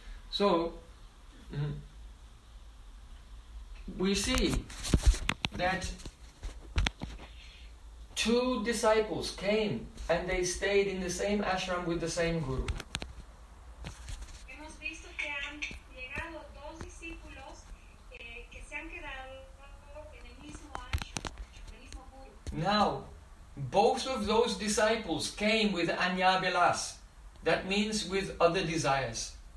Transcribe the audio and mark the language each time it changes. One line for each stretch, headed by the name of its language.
English: So we see that two disciples came and they stayed in the same ashram with the same guru.
Spanish: Hemos visto que han llegado dos discípulos que se han quedado en el mismo ashram, el mismo guru.
English: Now, both of those disciples came with Anya Bilas, that means with other desires.